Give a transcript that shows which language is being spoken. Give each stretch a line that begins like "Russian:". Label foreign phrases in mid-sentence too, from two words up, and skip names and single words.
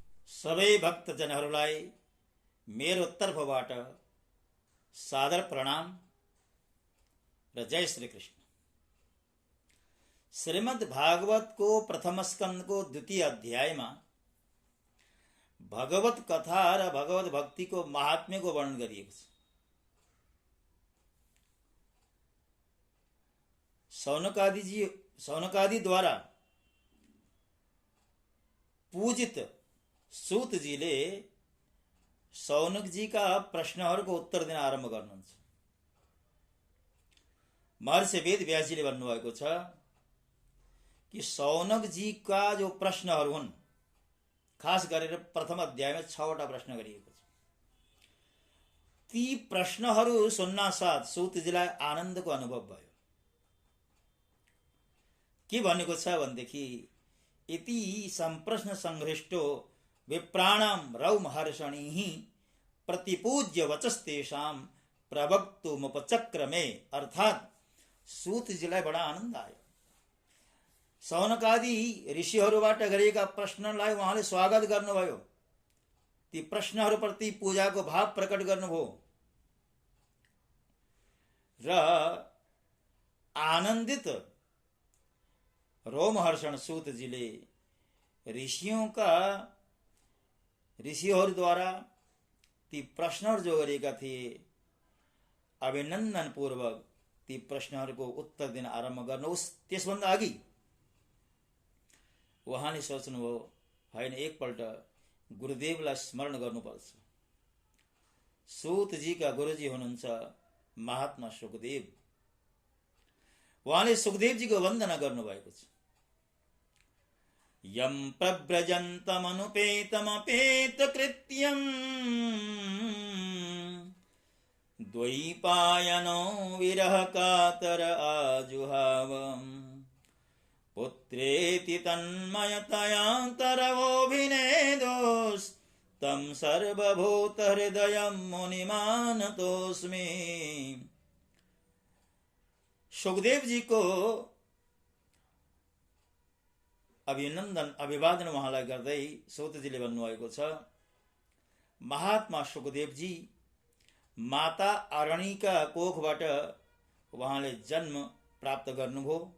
Nepali: सबै भक्तजनहरूलाई मेरो तर्फबाट सादर प्रणाम र जय श्री कृष्ण। श्रीमद् भागवत को प्रथम स्कंद को द्वितीय अध्याय में भगवत कथा र भगवत भक्ति को महात्म्य को वर्णन गरिएको छ। सौनकादि द्वारा पूजित सूत जी ले सौनक जी का प्रश्नहरूको उत्तर दिन आरम्भ गर्नुहुन्छ। महर्षि वेद व्यास जी ले भन्नुभएको छ कि सौनक जी का जो प्रश्नहरू हुन्, खास गरेर प्रथम अध्यायमा 6वटा प्रश्न गरिएको छ। ती प्रश्नहरू सुन्नासाथ सूत जीलाई आनन्दको अनुभव भयो। के भनेको छ भनेदेखि
Sanskrit: इति संप्रश्न संहृष्टो विप्राणाम रौमहर्षणिः प्रतिपूज्य वचस्तेषां प्रवक्तुमुपचक्रमे।
Nepali: अर्थात सूत जीलाई बडा आनन्द आयो। सौनकादि ऋषिहरूबाट गरेका प्रश्नलाई उहाँले स्वागत गर्नुभयो। ती प्रश्नहरूप्रति पूजाको भाव प्रकट गर्नुभयो र आनन्दित रोमहर्षण सूत जीले ऋषिहरूद्वारा ती प्रश्नहरू जो गरेका थिए अभिनन्दन पूर्वक ती प्रश्नहरूको उत्तर दिन आरम्भ गर्नुहोस्। त्यसभन्दा अघि उहाँले सोच्नुभयो, होइन, एकपल्ट गुरुदेवलाई स्मरण गर्नुपर्छ। सूत जी का गुरुजी हुनुहुन्छ महात्मा सुखदेव। उहाँले सुखदेव जी को वन्दना गर्नुभएको छ।
Sanskrit: यम प्रव्रजन्तमनुपेतमपेत कृत्यम द्वैपायनो विरह कातर आजुहावम पुत्रेति तन्मयतयांतरवोभिनेदोस् तं सर्वभूत हृदयं मुनिमानतोस्मि।
Nepali: सुखदेव जी को अभिनन्दन अभिवादन उहाँलाई गर्दै सूत जीले भन्नुभएको छ, महात्मा सुखदेव जी माता अरणिका कोखबाट उहाँले जन्म प्राप्त गर्नुभयो।